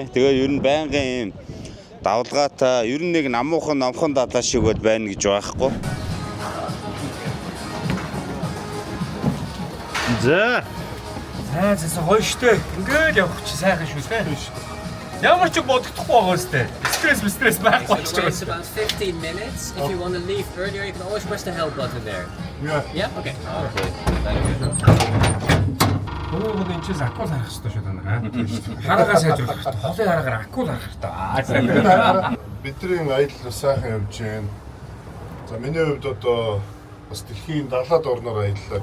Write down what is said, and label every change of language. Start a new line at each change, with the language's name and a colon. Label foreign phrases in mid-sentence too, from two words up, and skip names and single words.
Mongolian: Тэгээ ер нь байнгын юм давлгаатай, ер нь нэг намуухан номхон далаа шиг бол байна гэж байхгүй. За. Цаасаа гоё штэ. Ингээд явах чи сайхан шүү те. Ямар ч бодогдохгүй байгаа үстэй. Стресс байхгүй ч
English: It's about 15 minutes. If you want to leave earlier, you can always press the help button there. Yeah? Okay.
Mongolian: Гол энэ чинь акул харах хэрэгтэй шүү дээ. Хараагаа сайжруулах хэрэгтэй. Холын хараагаар акул харах хэрэгтэй. Бидний аялал сайхан явж байна. За миний хувьд одоо бас дэлхийн 70-аад орноор аяллаа.